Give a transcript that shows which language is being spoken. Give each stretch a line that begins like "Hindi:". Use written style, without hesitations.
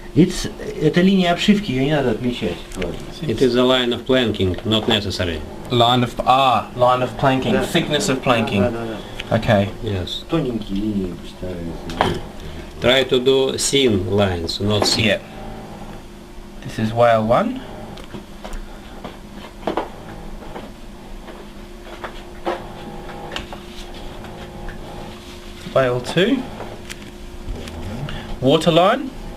Russian: Это линия обшивки, ее не надо отмечать.
English: It is a line of planking, not necessary. Line of planking.
Russian: Да.
English: Thickness of planking.
Russian: Да.
English: Okay. Yes.
Russian: Тоненькие линии поставить.
English: Try to do thin lines, not thick. Yeah. This is whale 1. Whale 2. Waterline.